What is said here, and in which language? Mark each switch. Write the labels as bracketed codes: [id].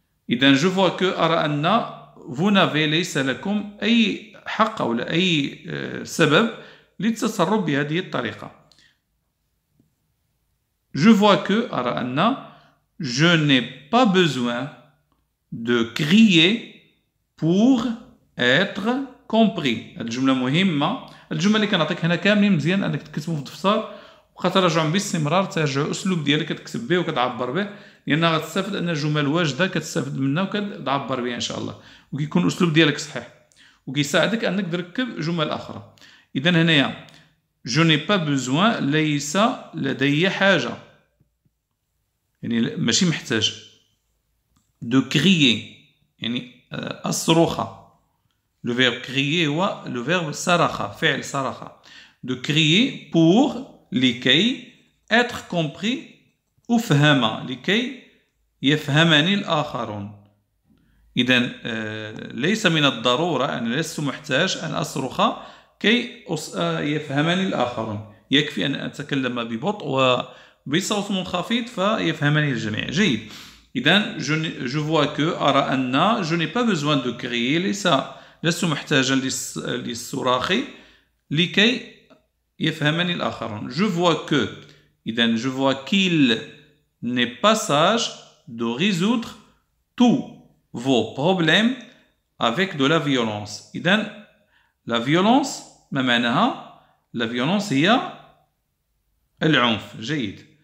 [ar] إذا [fr] je vois que [ar] أرى أن [fr] vous n'avez [ar] ليس لكم أي حق أو أي سبب للتصرف بهذه الطريقة. [fr] je vois que [ar] أرى أن [fr] je n'ai pas besoin de crier pour être compris. [ar] هذه الجملة مهمة. الجملة اللي كنعطيك هنا كاملين مزيان أنك تكتبهم في الدفتر وكتراجعهم باستمرار، تراجع الأسلوب ديالك كتكتب به وكتعبر به، لأنها غتستافد أن الجمل واجدة كتستافد منها وكتعبر بها إن شاء الله، وكيكون الأسلوب ديالك صحيح وكيساعدك أنك تركب جمل أخرى. إذا هنايا [fr] je n'ai pas besoin [ar] ليس لدي حاجة، يعني ماشي محتاج. [fr] de crier [ar] يعني الصروخة، [fr] Le verbe crier [ar] هو [fr] le verbe [ar] صرخ فعل صرخ. [fr] De crier pour [ar] لكي [fr] être compris [ar] أفهم لكي يفهمني الآخرون. إذا ليس من الضرورة أنا لست محتاج أن أصرخ كي يفهمني الآخرون. يكفي أن أتكلم ببطء وبصوت منخفض فيفهمني الجميع. جيد. [fr] إذا je vois que [ar] أرى أن [fr] je n'ai pas besoin de crier [ar] لست محتاجا للصراخ لكي يفهمني الآخرون. [fr] Je vois que إذا je vois qu'il n'est pas sage de résoudre tous vos problèmes avec de la violence. [ar] إذا [fr] la violence [ar] ما معناها؟ la violence هي العنف. جيد.